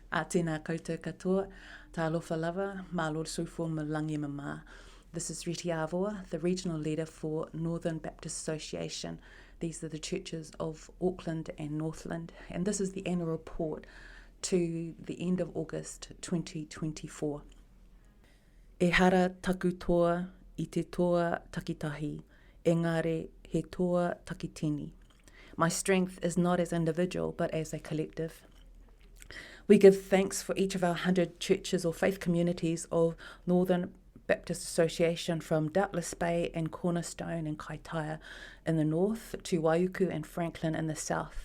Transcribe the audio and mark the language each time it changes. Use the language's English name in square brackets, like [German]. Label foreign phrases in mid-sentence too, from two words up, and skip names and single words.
[Māori] Tēnā koutou katoa, [Samoan] tā alofa lava, [Māori] mā Lord Sufo Malangi Mama. [English] This is Reti Ah-Voa, the Regional Leader for Northern Baptist Association. These are the churches of Auckland and Northland, and this is the annual report to the end of August 2024. [Māori] E hara taku toa I te toa takitahi, engare he toa takitini. [English] My strength is not as individual, but as a collective. We give thanks for each of our 100 churches or faith communities of Northern Baptist Association, from Doubtless Bay and Cornerstone and Kaitaia in the north to Waiuku and Franklin in the south.